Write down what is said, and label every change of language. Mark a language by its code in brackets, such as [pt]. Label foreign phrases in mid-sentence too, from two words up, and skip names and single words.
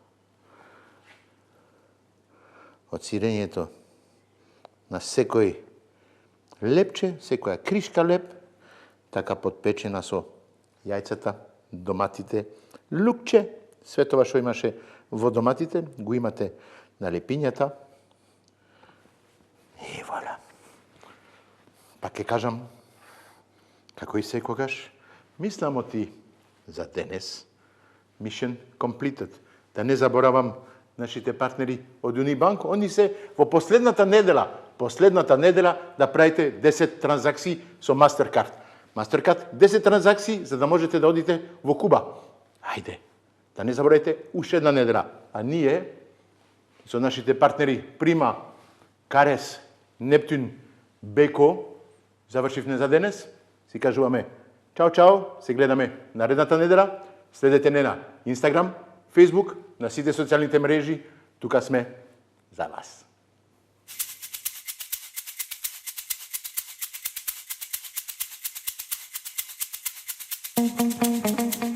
[mk] Од сирењето на секој лепче, секоја кришка леп, така подпечена со јајцата, доматите, лукче, све тоа што имаше во доматите, го имате на лепињата. И вала. Па ке кажам, како и секогаш, мислам оти за денес, [en] mission completed. [mk] Да не заборавам нашите партнери од Унибанк, они се во последната недела да правите 10 транзакции со Mastercard. Mastercard 10 транзакции за да можете да одите во Куба. Ајде, да не заборавате уште една недела. А ние со нашите партнери Прима, Карес, Нептун, Беко, завршивме за денес. Си кажуваме чао, чао, се гледаме наредната недела. Следете не на Инстаграм, Фейсбук, на сите социјалните мрежи. Тука сме за вас. [en] Thank you.